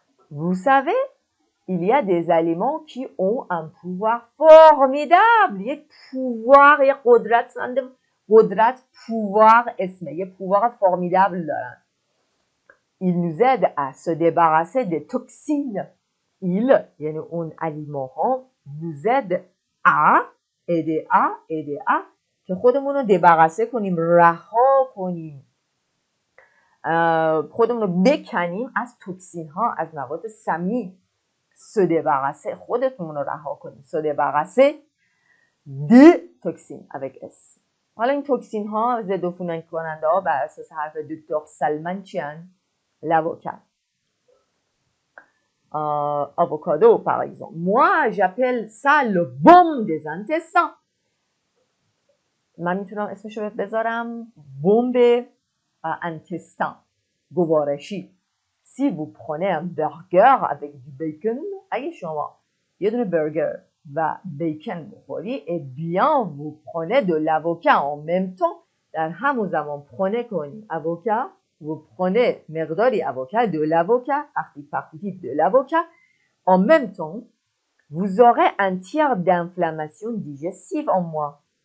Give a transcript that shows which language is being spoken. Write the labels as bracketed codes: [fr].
[fr] Vous savez, il y a des aliments qui ont un pouvoir formidable. [fa] یک pouvoir، یک قدرت pouvoir اسمه، یک [fr] pouvoir formidable [fa] دارن. [fr] Il nous aide à se débarrasser des toxines. [fa] Il، یعنی اون الیمان ها، [fr] nous aide à [fa] که خودمون رو دبرسه کنیم، رها کنیم، خودمون رو بکنیم از توکسین ها، از مواد سمی. [fr] se débarrasser، [fa] خودتون رو رها کنیم. [fr] se débarrasser de toxines avec S. [fa] حالا این توکسین ها، ضد عفونی کننده ها، بر اساس حرف دکتر سلمان چی هن؟ [fr] l'avocat. Avocado par exemple. Moi j'appelle ça le baume des intestins. [fa] من میتونم اسمش رو بذارم بمب intestin، گوارشی. [fr] Si vous prenez un burger avec du bacon، [fa] اگه شما یه دونه برگر و بیکن بخوری، [fr] et bien vous prenez de l'avocat en même temps. [fa] در همون زمان [fr] prenez کنی avocat، vous prenez [fa] مقداری [fr] avocat، de l'avocat، partie de l'avocat, en même temps, vous aurez un tiers d'inflammation digestive en moins.